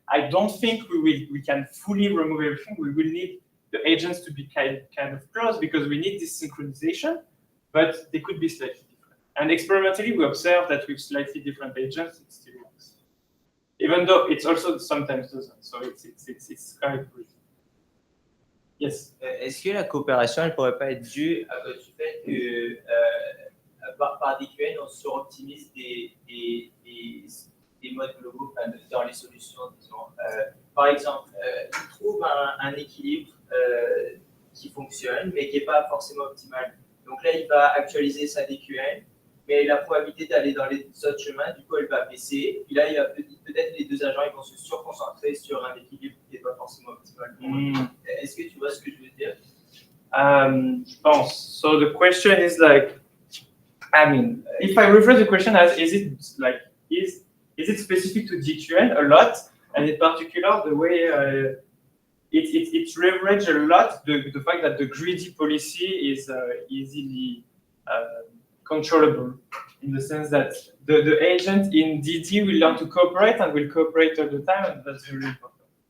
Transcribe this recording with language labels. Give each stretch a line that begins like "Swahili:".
English: I don't think we can fully remove everything. We will need the agents to be kind of close because we need this synchronization, but they could be slightly different. And experimentally, we observe that with slightly different agents, it still works. Even though it's also sometimes doesn't. So it's quite good. Yes.
French: Est-ce que la coopération, elle pourrait pas être due à cause du fait que par DQN, on suroptimise des modes globaux dans les solutions, disons. Par exemple, il trouve un équilibre qui fonctionne, mais qui n'est pas forcément optimal. Donc là, il va actualiser sa DQN, mais la probabilité d'aller dans les autres chemins, du coup, elle va baisser. Puis là, il va peut-être les deux agents ils vont se surconcentrer sur un équilibre qui n'est pas forcément optimal. Est-ce que tu vois ce que je veux dire? Je pense.
English: So the question is like, I mean, if I rephrase the question as, is it specific to DQN a lot, and in particular the way it leverage a lot the fact that the greedy policy is easily controllable, in the sense that the agent in DD will learn to cooperate and will cooperate all the time, and that's very important.